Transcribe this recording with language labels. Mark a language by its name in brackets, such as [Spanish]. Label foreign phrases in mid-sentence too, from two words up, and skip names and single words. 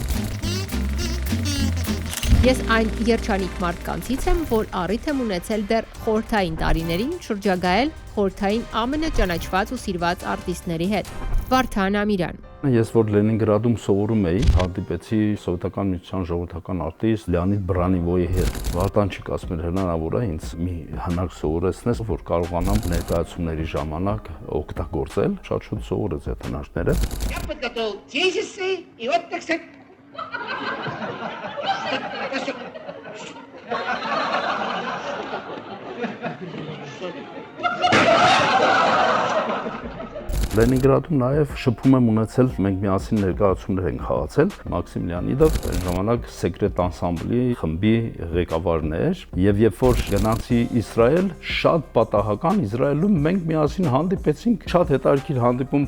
[Armenian] Ես այն երջանիկ մարդկանցից եմ, որ առիթ եմ ունեցել դեռ խորհրդային տարիներին շրջագայել խորհրդային ամենաճանաչված ու սիրված արտիստների հետ։ Վարդան Ամիրյան։ Ես որ Լենինգրադում սովորում էի, հանդիպեցի Սովետական միության ժողովրդական արտիստ Լեոնիդ Բրանիվոյի հետ։ Վարդանչիկ ասում էր հնարավոր է ինձ մի հնարք սովորեցնես, որ կարողանամ ներկայացումների ժամանակ օգտագործել։ Շատ շուտ սովորեց այդ հնարքները։ [Russian] Я подготовил тезисы, и вот, так сказать... [Armenian] Լենինգրադում նաև շփում եմ ունեցել, մենք միասին ներկայացումներ ենք խաղացել, Մաքսիմ Լեոնիդով այն ժամանակ Secret Ensemble-ի խմբի ղեկավարն էր, եւ երբ որ գնացի Իսրայել, շատ պատահական Իսրայելում մենք միասին հանդիպեցինք, շատ հետաքրքիր հանդիպում